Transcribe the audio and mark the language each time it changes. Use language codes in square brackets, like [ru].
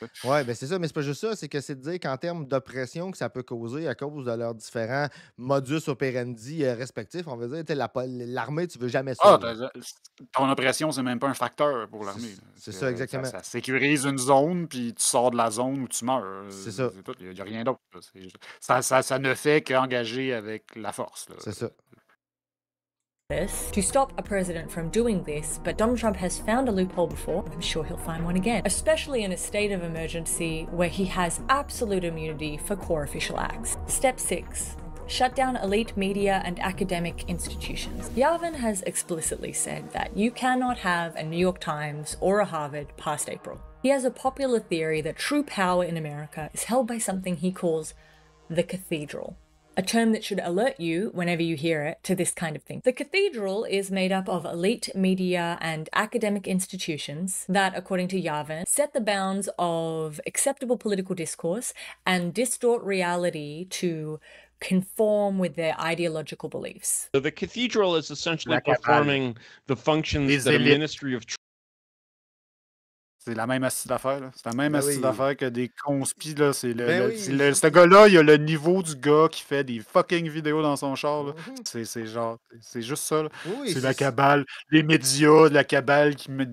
[fr] Oui, ben c'est ça, mais c'est pas juste ça. C'est que c'est de dire qu'en termes d'oppression que ça peut causer à cause de leurs différents modus operandi respectifs, on veut dire, l'armée, tu veux jamais ça. Ton oppression, c'est même pas un facteur pour l'armée. C'est ça, exactement. Ça sécurise une zone, puis tu sors de la zone où tu meurs. C'est ça. Il n'y a rien d'autre. Ça ne fait qu'engager avec la force. C'est ça. [en] To stop a president from doing this, but Donald Trump has found a loophole before. I'm sure he'll find one again, especially in a state of emergency where he has absolute immunity for core official acts. Step 6. Shut down elite media and academic institutions. Yavin has explicitly said that you cannot have a New York Times or a Harvard past April. He has a popular theory that true power in America is held by something he calls the cathedral. A term that should alert you, whenever you hear it, to this kind of thing. The cathedral is made up of elite media and academic institutions that, according to Yavin, set the bounds of acceptable political discourse and distort reality to conform with their ideological beliefs. So the cathedral is essentially performing the functions that a ministry of... [fr] C'est la même astuce d'affaires. C'est la même astuce d'affaires que des conspis. Là. Ce gars-là, il a le niveau du gars qui fait des fucking vidéos dans son char. Là. C'est juste ça. Là. C'est la cabale. Les médias, la cabale qui...